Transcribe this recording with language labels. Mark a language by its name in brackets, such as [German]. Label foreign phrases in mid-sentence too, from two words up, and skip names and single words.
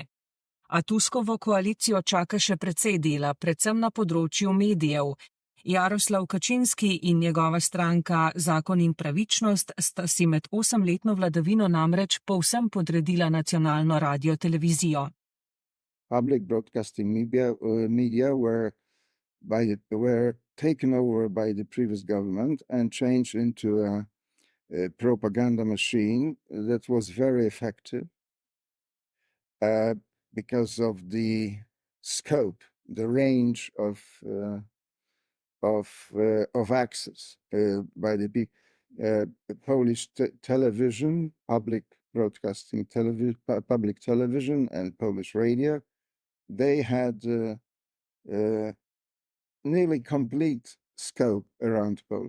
[Slovenian] A Tuskovo koalicijo čaka še precej dela, predvsem na področju medijev. Jaroslav Kačinski in njegova stranka Zakon in pravičnost sta si med 8-letno vladavino namreč povsem podredila nacionalno radiotelevizijo. [English] Public broadcasting media were taken over by the previous government and changed into a propaganda machine that was very effective. Because of the scope, the range of access by the Polish television, public broadcasting public television, and Polish radio, they had nearly complete scope around Poland.